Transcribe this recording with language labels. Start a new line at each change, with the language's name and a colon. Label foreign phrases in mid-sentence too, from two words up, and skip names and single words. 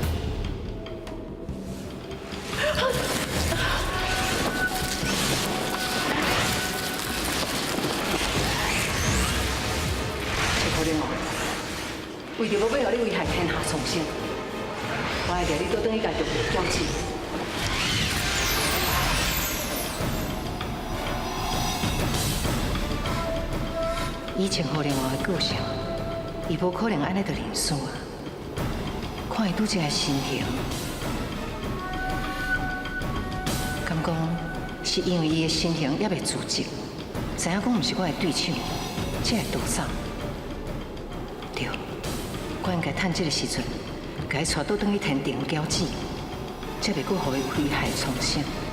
Min Nan Chinese: 郑好玲王，为着要让你危害天下众生，我会掠你倒转去甲玉帝交旨。以郑好玲王的个性，伊无可能安尼就认输啊！看伊拄则个身形，敢讲是因为伊的身形也未自责，知影讲毋是我的对手，才会逃走。对，我应该趁这个时阵，甲伊带倒转去天庭交旨，才袂阁互伊危害重生。